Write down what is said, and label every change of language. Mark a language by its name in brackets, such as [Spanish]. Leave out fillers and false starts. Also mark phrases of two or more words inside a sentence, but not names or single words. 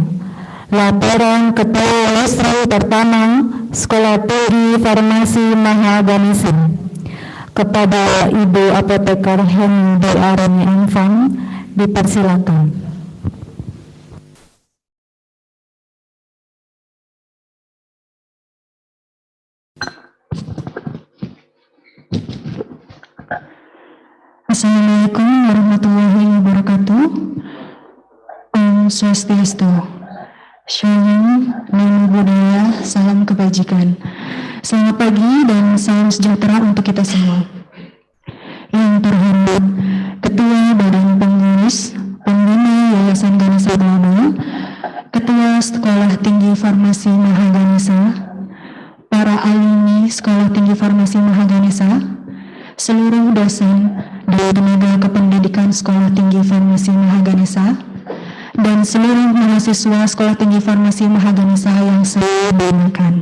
[Indonesian] Laporan Ketua Lustrum Pertama Sekolah Tinggi Farmasi Mahaganesa kepada Ibu Apoteker Heni Arani Anfang, dipersilakan. [Arabic] السلام عليكم ورحمة الله وبركاته. [Sanskrit] Om Swastiastu. Shalom, [Pali] namo buddhaya, [Indonesian] salam kebajikan. Selamat pagi dan salam sejahtera untuk kita semua. Yang terhormat Ketua Badan Pengurus Pembina Yayasan Ganesa Global, Ketua Sekolah Tinggi Farmasi Mahaganesa, para alumni Sekolah Tinggi Farmasi Mahaganesa, seluruh dosen dan tenaga kependidikan Sekolah Tinggi Farmasi Mahaganesa, dan seluruh mahasiswa Sekolah Tinggi Farmasi Mahaganesa yang saya banggakan.